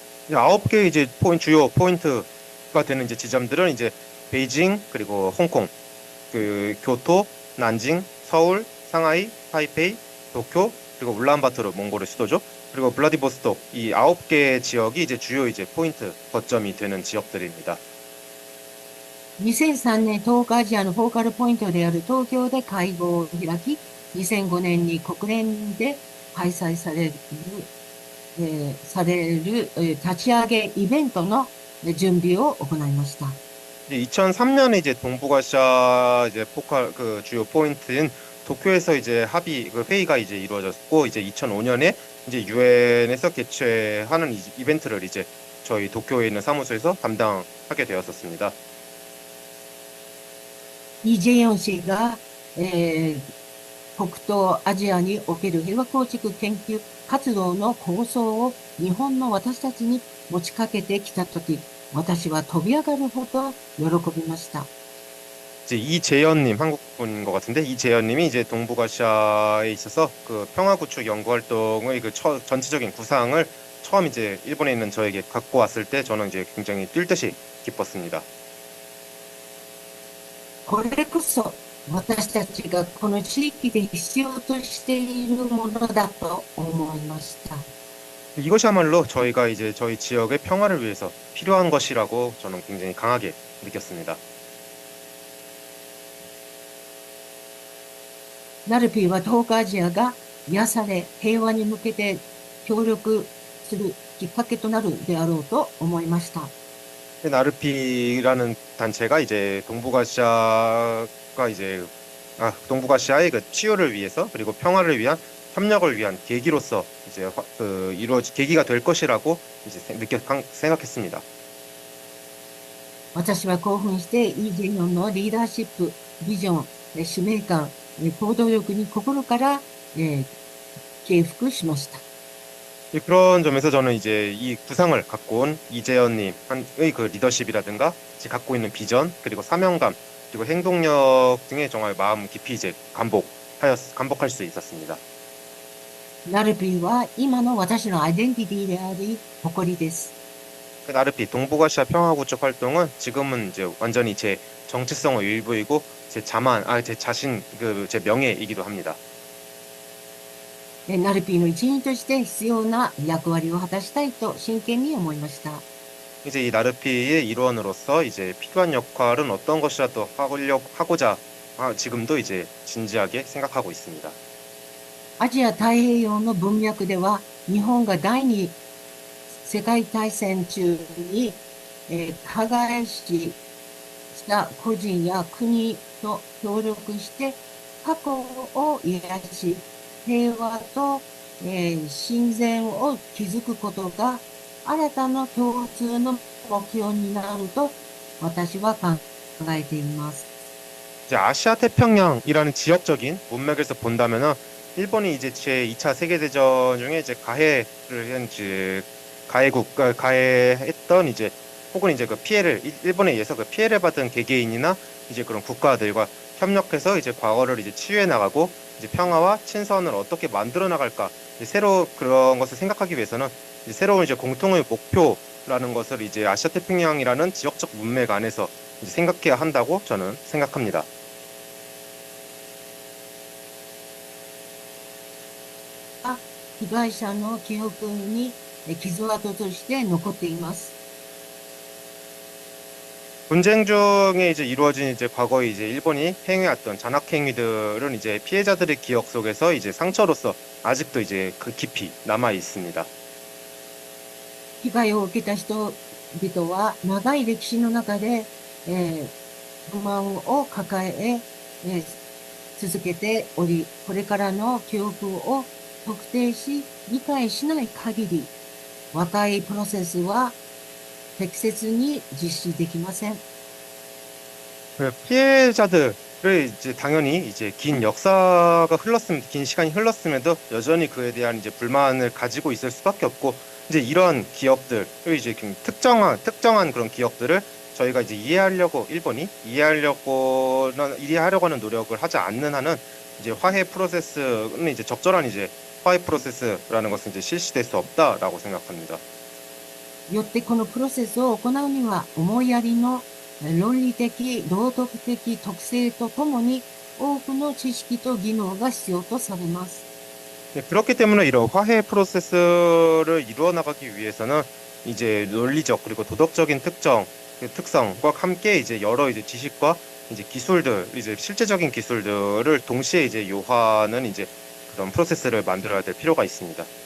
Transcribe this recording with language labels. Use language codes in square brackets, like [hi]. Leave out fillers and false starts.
[ko] 9개 이제 주요 포인트가 되는 이제 지점들은 이제 베이징 그리고 홍콩, 그 교토, 난징, 서울, 상하이, 타이페이, 도쿄 그리고 울란바토르 몽골의 수도죠. 그리고 블라디보스톡 이 9개 지역이 이제 주요 이제 포인트 거점이 되는 지역들입니다. [ja] 2003年東北アジアのフォーカルポイントである東京で会合を開き、2005年に国連で開催される、立ち上げイベントの準備を行いました。 [ko] 2003년에 이제 동북아시아 이제 그 주요 포인트인 도쿄에서 이제 그 회의가 이제 이루어졌고 이제 2005년에 이제 유엔에서 개최하는 이벤트를 이제 저희 도쿄에 있는 사무소에서 담당하게 되었었습니다. 이재용 씨가 [ja] 北東アジアにおける平和構築研究活動の構想を日本の私たちに持ちかけてきたとき、私は飛び上がるほど喜びました。 [ko] 이제 이재현님 한국 분인 것 같은데 이재현님이 이제 동북아시아에 있어서 그 평화 구축 연구 활동의 그 전체적인 구상을 처음 이제 일본에 있는 저에게 갖고 왔을 때 저는 이제 굉장히 뛸 듯이 기뻤습니다. [ja] これこそ私たちがこの地域で必要としているものだと思いました。 [ko] 이것이야말로 저희가 이제 저희 지역의 평화를 위해서 필요한 것이라고 저는 굉장히 강하게 느꼈습니다. [ja] ナルピーは東北アジアが癒され平和に向けて協力するきっかけとなるであろうと思いました。 [ko] 나르피라는 단체가 이제 동북아시아의 그 치유를 위해서 그리고 평화를 위한 협력을 위한 계기로서 이제 계기가 될 것이라고 이제 생각했습니다. [ja] 私は興奮してイ・ジェミョンのリーダーシップ、ビジョン、使命感、行動力に心から敬服しました。 [ko] 그런 점에서 저는 이제 이 구상을 갖고 온 이재현님의 그 리더십이라든가 갖고 있는 비전 그리고 사명감 그리고 행동력 등에 정말 마음 깊이 이제 감복할 수 있었습니다. [ja] ナルピーは今の私のアイデンティティであり誇りです。 [ko] 나르피 동북아시아 평화구축 활동은 지금은 이제 완전히 제 정체성의 일부이고 제 자신 제 명예이기도 합니다. [ja] ナルピーの一員として必要な役割を果たしたいと真剣に思いました。 [ko] 이제 이 나르피의 일원으로서 이제 필요한 역할은 어떤 것이라도 하고자 지금도 이제 진지하게 생각하고 있습니다. [ja] アジア太平洋の文脈では、日本が第二世界大戦中に、加害した個人や国と協力して過去を癒し、平和と、親善を築くことが新たな共通の目標になると私は考えています。 [ko] 이제 아시아 태평양이라는 지역적인 문맥에서 본다면은 일본이 이제 제2차 세계대전 중에 이제 가해했던 이제 혹은 이제 그 피해를 일본에 의해서 그 피해를 받은 개개인이나 이제 그런 국가들과 협력해서 이제 과거를 이제 치유해 나가고 이제 평화와 친선을 어떻게 만들어 나갈까 이제 새로 그런 것을 생각하기 위해서는 이제 새로운 이제 공통의 목표라는 것을 이제 아시아 태평양이라는 지역적 문맥 안에서 이제 생각해야 한다고 저는 생각합니다. [ja] 被害者の記憶に傷跡として残っています。 [ko] 분쟁 중에 이제 이루어진 이제 과거에 이제 일본이 행해왔던 잔악 행위들은 이제 피해자들의 기억 속에서 이제 상처로서 아직도 이제 그 깊이 남아 있습니다. [ja] 被害を受けた人々は長い歴史の中で、不満を抱え続けており、これからの記憶を特定し、理解しない限り、和解プロセスは適切に実施できません。 [ko] 피해자들을 이제 당연히 이제 긴 역사가 긴 시간이 흘렀음에도 여전히 그에 대한 이제 불만을 가지고 있을 수밖에 없고 이제 이런 기억들을 이제 특정한 그런 기억들을 저희가 이제 일본이 이해하려고 하는 노력을 하지 않는 한은 이제 화해 프로세스는 이제 적절한 이제 화해 프로세스라는 것은 이제 실시될 수 없다라고 생각합니다. [ja] よってこのプロセスを行うには思いやりの論理的、道徳的特性とともに多くの知識と技能が必要とされます。 [ko] 그렇기 때문에 이런 화해 프로세스를 이루어 나가기 위해서는 이제 논리적 그리고 도덕적인 특성과 함께 이제 여러 이제 지식과 이제 기술들, 이제 실제적인 기술들을 동시에 이제 요하는 이제 그런 프로세스를 만들어야 될 필요가 있습니다.